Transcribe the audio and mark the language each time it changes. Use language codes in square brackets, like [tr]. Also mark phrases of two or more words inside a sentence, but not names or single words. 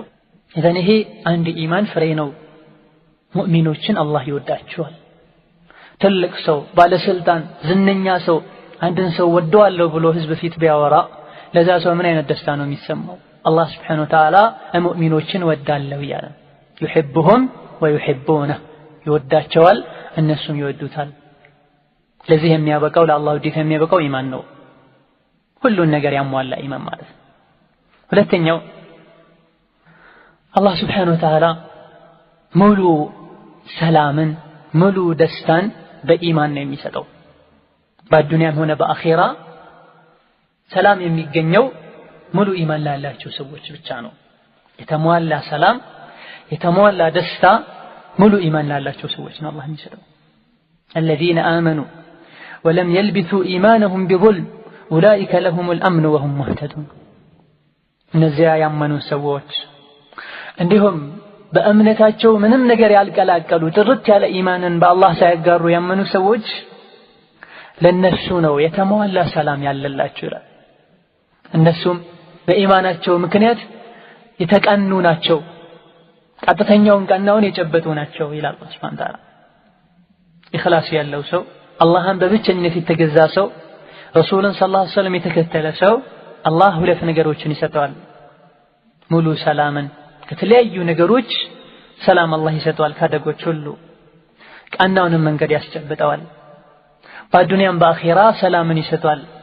[am] ይሄ አንድ ኢማን ፍሬ ነው ሙእሚኖችን አላህ ይወዳቸዋል ትልቅ ሰው ባለስልጣን ዝነኛ ሰው አንድን ሰው ወደዋለሁ ብሎ ህዝብ ፊት ቢያወራ ለዛ ሰው ምን አይነት ደስታ ነው የሚሰማው አላህ [ar] سبحانه وتعالى [am] ሙእሚኖችን ወዳለው ይላል [ar] يحبهم ويحبونه [am] ይወዳቸዋል እነሱም ይወዱታል ለዚህ የሚያበቃው ለአላህ ውዴታ የሚያበቃው ኢማን ነው ሁሉን ነገር ያሟላ ኢማን ማለት ሁለተኛው አላህ [ar] سبحانه وتعالى [am] ሙሉ ሰላምን ሙሉ ደስታን በኢማን ነው የሚሰጠው በዱንያም ሆነ በአኺራ ሰላም የሚገኘው ሙሉ ኢማን ላላቸው ሰዎች ብቻ ነው የተሟላ ሰላም የተሟላ ደስታ ሙሉ ኢማን ላላቸው ሰዎች ነው አላህ የሚሰጠው [ar] الذين آمنوا ولم يلبسوا إيمانهم بظلم أولئك لهم الأمن وهم مهتدون [am] እነዚያ ያመኑ ሰዎች እንዲሁም በእምነታቸው ምንም ነገር ያልቀላቀሉ ጥርት ያለ ኢማንን በአላህ ሳይጋሩ ያመኑ ሰዎች ለነሱ ነው የተሟላ ሰላም ያለላቸው ይላል እነሱም በኢማናቸው ምክንያት የተቀኑ ናቸው ቀጥተኛውን ቀናውን የጨበጡ ናቸው ይላል አላህ [ar] سبحانه وتعالى [am] ኢኽላስ ያለው ሰው አላህን በብቸኝነት የተገዛ ሰው ረሱልን [ar] صلى الله عليه وسلم [am] የተከተለ ሰው አላህ ሁለት ነገሮችን ይሰጠዋል ሙሉ ሰላምን ከተለያዩ ነገሮች ሰላም አላህ ይሰጠዋል ካደጎች ሁሉ ቀናውንም መንገድ ያስጨብጠዋል በዱንያም በአኺራ ሰላምን ይሰጠዋል